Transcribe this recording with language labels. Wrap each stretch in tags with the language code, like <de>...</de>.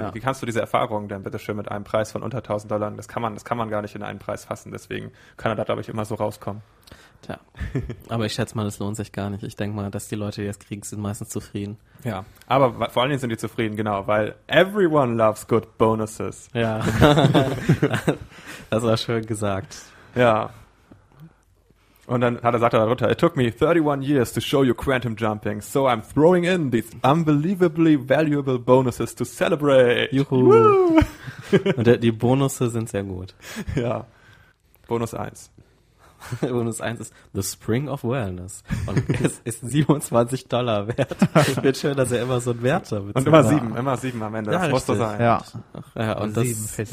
<de>Ja. Wie kannst du diese Erfahrung denn bitte schön mit einem Preis von unter $1,000? Das kann man gar nicht in einen Preis fassen. Deswegen kann er da, glaube ich, immer so rauskommen. Tja, aber ich schätze mal, das lohnt sich gar nicht. Ich denke mal, dass die Leute, die das kriegen, sind meistens zufrieden. Ja, aber vor allen Dingen sind die zufrieden, genau, weil</de> <en>everyone loves good bonuses.</en> <de>Ja, das war schön gesagt. Ja, und dann sagt er darunter,</de> <en>it took me 31 years to show you quantum jumping, so I'm throwing in these unbelievably valuable bonuses to celebrate.</en> <de>Juhu. Woo! Und die Bonuses sind sehr gut. Ja, Bonus 1. Bonus 1 ist The Spring of Wellness und es ist $27 wert. Ich finde schön, dass er immer so einen Wert damit hat. Und immer sieben am Ende, das muss so sein. Ja. Ja, und sieben, das</de>